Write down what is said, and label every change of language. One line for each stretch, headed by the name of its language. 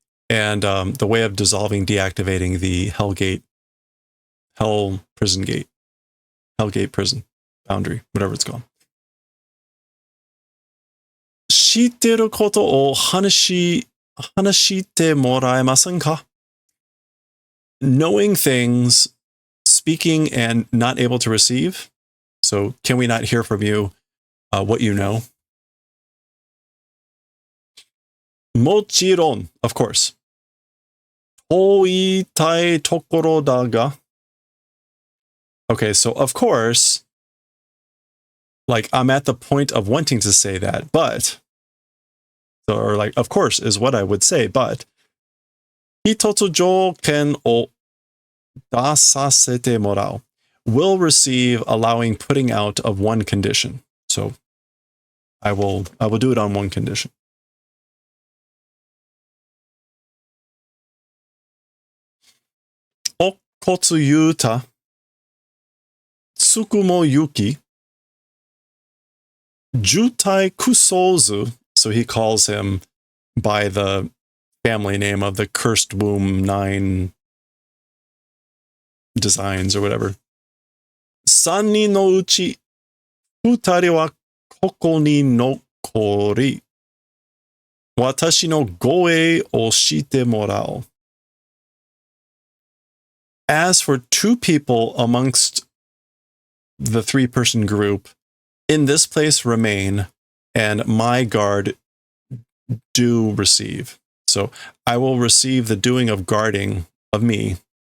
English: And the way of dissolving, deactivating the Hell Gate prison boundary, whatever it's called.
Japanese: 知ってることを話してもらえませんか?
English: Knowing things, speaking and not able to receive. So can we not hear from you what you know?
Japanese: もちろん,
English: of course.
Japanese: と言いたいところだが.
English: Okay, so of course, like I'm at the point of wanting to say that, but, or like, of course is what I would say, but,
Japanese: 一つ条件を出させてもらう
English: will receive allowing putting out of one condition. So I will do it on one condition. おこつゆうたつくもゆき Jutai Kusozu, so he calls him by the family name of the Cursed Womb 9 designs or whatever.
Japanese: 3人のうち2人はここに残り、私の護衛をしてもらおう。
English: As for 2 people amongst the 3-person group, in this place remain, and my guard do receive. So I will receive the doing of guarding of me.